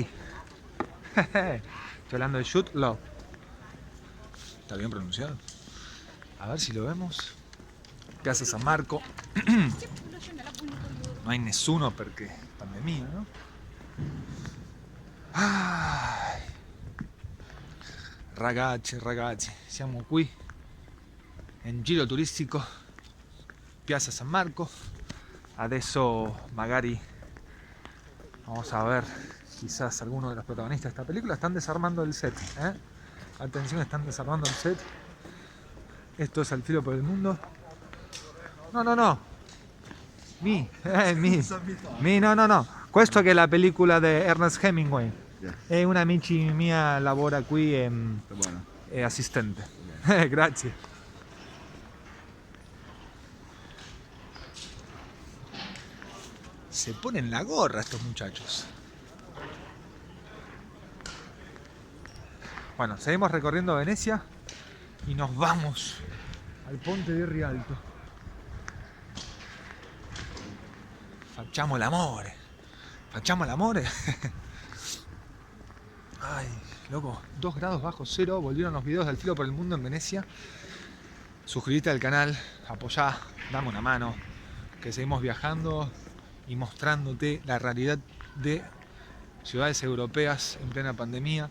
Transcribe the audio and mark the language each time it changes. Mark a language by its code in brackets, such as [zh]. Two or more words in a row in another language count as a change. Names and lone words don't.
[es] Estoy hablando de Shoot Love. ¿Está bien pronunciado? A ver si lo vemos. Piazza San Marco. No hay nessuno porque pandemia, ¿no? Ay. [it] Ragazzi, siamo qui in giro turistico Piazza San Marco. Adesso magari [es] vamos a ver quizás algunos de los protagonistas de esta película. Están desarmando el set, ¿eh? Atención, están desarmando el set. Esto es Al filo por el mundo. No. Mi, no. [it] Questo che è la pellicola di Ernest Hemingway. Yes. È una amici mia lavora qui Bueno. è assistente. Grazie. [es] Se ponen la gorra estos muchachos. Bueno, seguimos recorriendo Venecia y nos vamos al Ponte di Rialto. [it] Facciamo l'amore. [es] Ay, loco, 2 grados bajo cero. Volvieron los videos del filo por el mundo en Venecia. Suscríbete al canal, apoyá, dame una mano, que seguimos viajando y mostrándote la realidad de ciudades europeas en plena pandemia.